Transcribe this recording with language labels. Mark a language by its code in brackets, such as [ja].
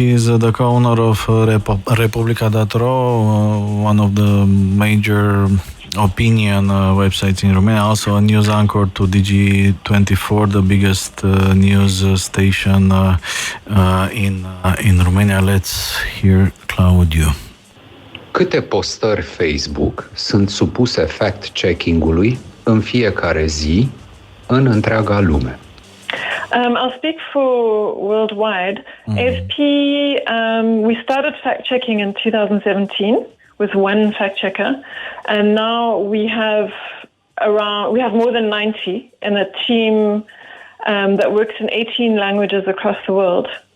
[en] He is the co-owner of Republica.ro, one of the major opinion websites in Romania, also a news anchor to Digi24, the biggest news station in Romania. Let's hear Claudiu. [ro] Câte postări Facebook sunt supuse fact-checking-ului în fiecare zi în întreaga lume? [en] I'll speak for worldwide. AFP, we started fact-checking in 2017 with one fact-checker, and now we have more than 90 in a team that works in 18 languages across the world.